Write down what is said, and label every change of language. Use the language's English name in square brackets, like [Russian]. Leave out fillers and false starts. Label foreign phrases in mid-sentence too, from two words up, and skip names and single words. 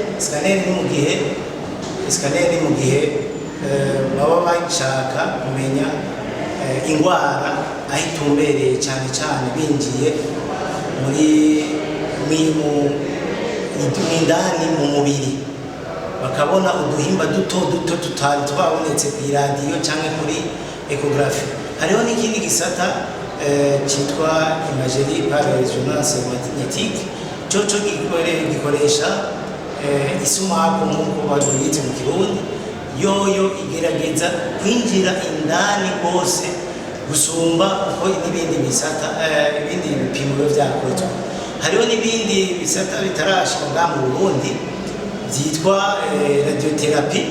[Rundi] ni mu gihe baba bashaka kumenya ingwara aho itumbereye cyane cyane binjiye indani mu mubiri, bakabona uduhimba duto tutari twabonetse ku iradiyo cyangwa kuri ecography. Hariho n'ikindi gisata cyitwa [French] imagerie par résonance magnétique, [Rundi] coco gikoresha isumaku nk'uko babyita mu Kirundi. Yoyo igerageza kwinjira indani rwose gusumba uko n'ibindi bisata ibindi bipimo vyakozwe. Hariho n'ibindi bisata bitarashika mu Burundi vyitwa radiotherapy.